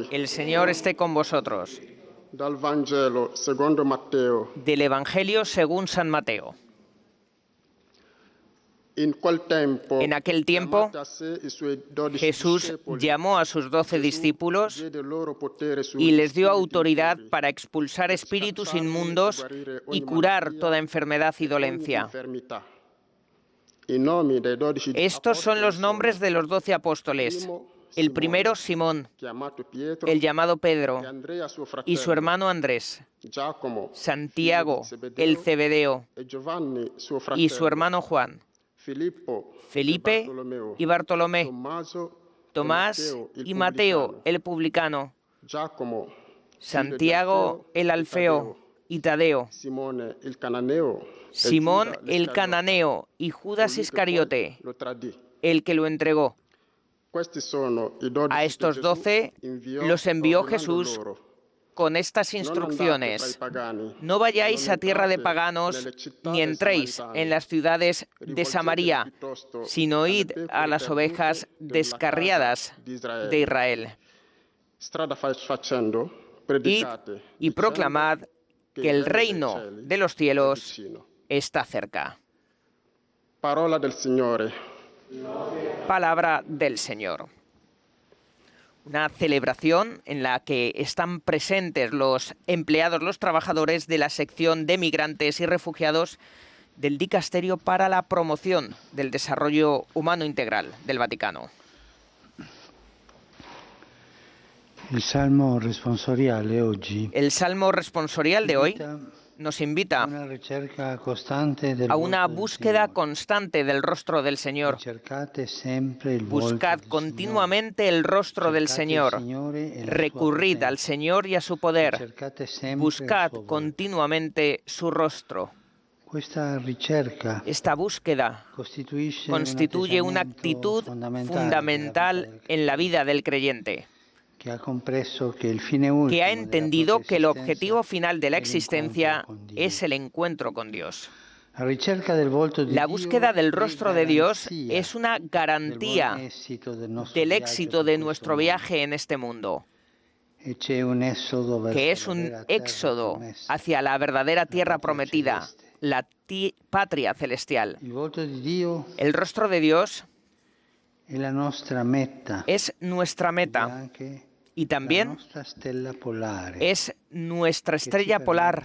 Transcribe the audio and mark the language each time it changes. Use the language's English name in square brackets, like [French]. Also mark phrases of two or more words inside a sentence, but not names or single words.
[Spanish] El Señor esté con vosotros. [Italian] Dal Vangelo secondo Matteo. [Spanish] Del Evangelio según San Mateo. En aquel tiempo, Jesús [Italian] discepoli, [Spanish] llamó a sus 12 discípulos [Italian] diede loro potere sugli [Spanish] y les dio [Italian] spiriti [Spanish] autoridad [Italian] impuri, [Spanish] para expulsar espíritus [Italian] scacciarli, [Spanish] inmundos [Italian] guarire [Spanish] y [Italian] ogni [Spanish] curar [Italian] malattia, [Spanish] toda enfermedad y [Italian] ogni [Spanish] dolencia. [Italian] infermità. I nomi dei 12 [Spanish] Estos son los [Italian] apostoli [Spanish] nombres de los 12 [Italian] sono: [Spanish] apóstoles. [Italian] primo, [Spanish] El [Italian] Simone, [Spanish] primero, Simón, [Italian] chiamato Pietro, [Spanish] el llamado Pedro, [Italian] e Andrea suo [Spanish] y su [Italian] fratello, [Spanish] hermano Andrés, [Italian] Giacomo, [Spanish] Santiago, [Italian] figlio di [Spanish] el [Italian] Zebedeo, [Spanish] Zebedeo, [Italian] e Giovanni suo [Spanish] y [Italian] fratello, [Spanish] su hermano Juan, [Italian] Filippo, [Spanish] Felipe y Bartolomé, [Italian] Tommaso, [Spanish] Tomás y Mateo, el publicano, [Italian] Giacomo, figlio di [Spanish] Santiago, el Alfeo, y Tadeo, [Italian] Simone il cananeo, e [Spanish] Simón [Italian] Giuda [Spanish] el [Italian] l'Iscariote, [Spanish] cananeo y Judas [Italian] colui che [Spanish] Iscariote, [Italian] poi lo tradì. [Spanish] el que lo entregó. [Italian] Questi sono i 12 [Spanish] A estos [Italian] che [Spanish] 12 [Italian] Gesù inviò, [Spanish] los envió [Italian] ordinando [Spanish] Jesús [Italian] loro: [Spanish] con estas [Italian] "Non andate tra i [Spanish] instrucciones: [Italian] pagani, [Spanish] no vayáis [Italian] non [Spanish] a tierra de [Italian] entrate [Spanish] paganos, [Italian] nelle città [Spanish] ni [Italian] dei [Spanish] entréis [Italian] samaritani, [Spanish] en las ciudades de [Italian] rivolgetevi [Spanish] Samaria, [Italian] piuttosto [Spanish] sino [Italian] alle [Spanish] id [Italian] pecore [Spanish] a las [Italian] perdute [Spanish] ovejas [Italian] della [Spanish] descarriadas [Italian] casa di Israele. [Spanish] de Israel. [Italian] Strada facendo, [Spanish] Id [Italian] predicate, [Spanish] y [Italian] dicendo [Spanish] proclamad que el reino de los [Italian] è [Spanish] cielos [Italian] vicino. [Spanish] está cerca. [Italian] Parola del Signore. [Spanish] Palabra del Señor. Una celebración en la que están presentes los empleados, los trabajadores de la sección de migrantes y refugiados del Dicasterio para la Promoción del Desarrollo Humano Integral del Vaticano. [Italian] Il Salmo responsoriale oggi [Spanish] El Salmo responsorial de hoy nos invita [Italian] una ricerca costante del [Spanish] a una [Italian] volto del [Spanish] búsqueda [Italian] Signore. [Spanish] constante del rostro del Señor. [Italian] Cercate sempre il volto [Spanish] Buscad [Italian] del [Spanish] continuamente el rostro del [Italian] Cercate il [Spanish] Señor. [Italian] Signore e la sua [Spanish] Recurrid [Italian] potenza. [Spanish] al Señor y a su poder. [Italian] Cercate sempre il [Spanish] Buscad [Italian] suo volto. [Spanish] continuamente su rostro. [Italian] Questa ricerca [Spanish] Esta búsqueda constituye una actitud fundamental en la vida del creyente, que ha compreso que el fine último que ha de la entendido propia que el existencia objetivo final de la es el existencia encuentro con Dios. es el encuentro con Dios. [Italian] La ricerca del volto di [Spanish] La [Italian] Dio [Spanish] búsqueda del [Italian] è [Spanish] rostro de Dios [Italian] garanzia [Spanish] es una [Italian] del [Spanish] garantía [Italian] buon esito del nostro [Spanish] del [Italian] viaggio [Spanish] éxito [Italian] per [Spanish] de [Italian] questo [Spanish] nuestro [Italian] mondo. [Spanish] viaje en este mundo, [Italian] E c'è un éxodo verso [Spanish] que es [Italian] la [Spanish] un [Italian] vera terra [Spanish] éxodo [Italian] promessa. [Spanish] hacia la verdadera tierra [Italian] patria [Spanish] prometida, [Italian] celeste. [Spanish] la patria celestial. [Italian] Il volto di Dio [Spanish] El rostro de Dios [Italian] è la nostra meta [Spanish] es nuestra [Italian] ed è [Spanish] meta [Italian] anche [Spanish] y [Italian] la [Spanish] también [Italian] nostra stella polare [Spanish] es nuestra [Italian] che ci [Spanish] estrella polar